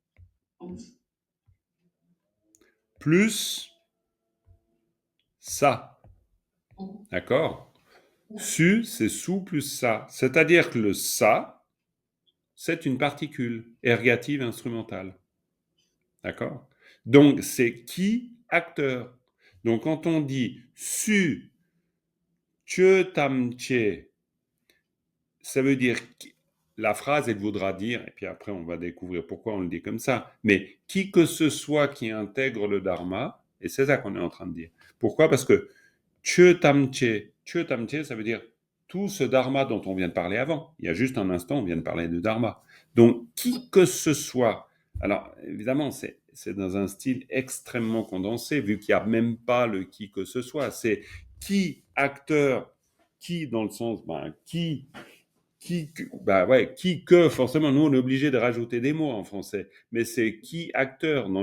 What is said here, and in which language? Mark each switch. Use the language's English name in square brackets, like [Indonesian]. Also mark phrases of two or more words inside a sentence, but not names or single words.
[French] plus ça. D'accord? Su, c'est sous plus ça. C'est-à-dire que le ça, c'est une particule ergative instrumentale. D'accord? Donc, c'est qui acteur. Donc, quand on dit [Tibetan] སུ་ཆོས་ཐམས་ཅད, [French] ça veut dire la phrase, elle voudra dire, et puis après on va découvrir pourquoi on le dit comme ça, mais qui que ce soit qui intègre le dharma, et c'est ça qu'on est en train de dire. Pourquoi? Parce que [Tibetan] ཆོས་ཐམས་ཅད, [French] ça veut dire tout ce dharma dont on vient de parler avant. Il y a juste un instant, on vient de parler de dharma. Donc, qui que ce soit, alors évidemment, c'est dans un style extrêmement condensé, vu qu'il n'y a même pas le qui que ce soit. C'est qui acteur, qui dans le sens, qui que, forcément, nous on est obligé de rajouter des mots en français, mais c'est qui acteur, dans le